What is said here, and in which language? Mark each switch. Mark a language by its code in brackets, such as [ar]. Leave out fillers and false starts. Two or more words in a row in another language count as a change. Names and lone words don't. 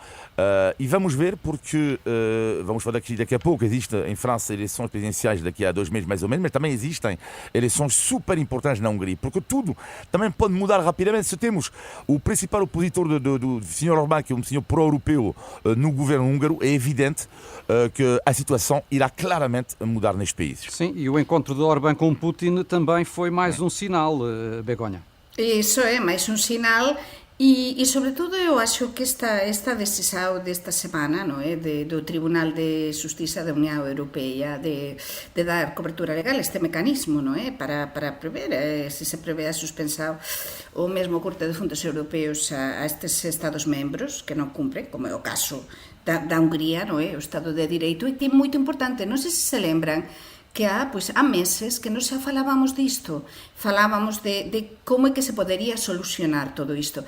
[pt] E vamos ver, porque vamos falar daqui a pouco, existem em França eleições presidenciais daqui a 2 meses mais ou menos, mas também existem eleições super importantes na Hungria, porque tudo também pode mudar rapidamente. Se temos o principal opositor do Sr. Orbán, que é um senhor pró-europeu no governo húngaro, é evidente que a situação irá claramente mudar nestes países. Sim, e o encontro de Orbán com Putin também foi mais um sinal, Begonha. [gl] Iso é máis un sinal e sobre todo eu acho que esta decisão desta semana, non é, do Tribunal de Justiza da Unión Europea de dar cobertura legal a este mecanismo, non é, para prever, se se prevé a suspensão ou mesmo o corte de fondos europeos a estes Estados membros que non cumpren, como é o caso da Hungría, non é, o Estado de Direito, e que é moito importante, non sei se se lembran que há meses que non xa falábamos disto, falábamos de como é que se podería solucionar todo isto.